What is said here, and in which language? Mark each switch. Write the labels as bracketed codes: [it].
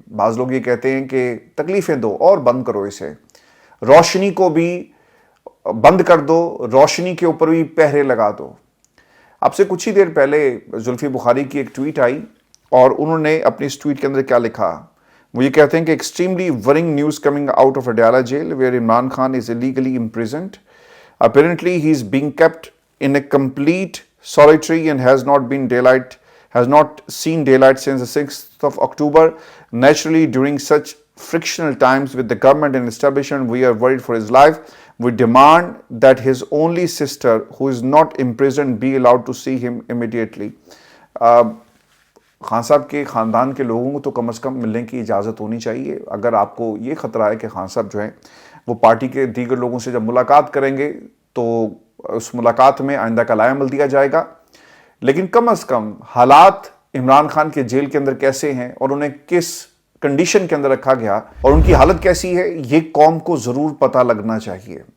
[hi] बाज़ लोग ये कहते हैं कि तकलीफ़ें दो और बंद करो इसे, रोशनी को भी बंद कर दो, रोशनी के ऊपर भी पहरे लगा दो। आपसे कुछ ही देर पहले जुल्फी बुखारी की एक ट्वीट आई, और उन्होंने अपनी इस ट्वीट के अंदर क्या लिखा, वो ये कहते हैं कि [en] Extremely worrying news coming out of Adiala jail where Imran Khan is illegally imprisoned. Apparently he is being kept in a complete solitary and has not seen daylight since the 6th of October. Naturally, during such frictional times with the government and establishment, we are worried for his life. We demand that his only sister, who is not imprisoned, be allowed to see him immediately. [hi] Khan साहब के ख़ानदान के लोगों को तो कम से कम मिलने की इजाज़त होनी चाहिए। अगर आपको ये ख़तरा है कि खान साहब जो हैं वो पार्टी के दीगर लोगों से जब मुलाकात करेंगे, तो उस मुलाकात में आइंदा का लायामल दिया जाएगा। लेकिन कम से कम हालात इमरान खान के जेल के अंदर कैसे हैं, और उन्हें किस कंडीशन के अंदर रखा गया, और उनकी हालत कैसी है, ये कौम को ज़रूर पता लगना चाहिए।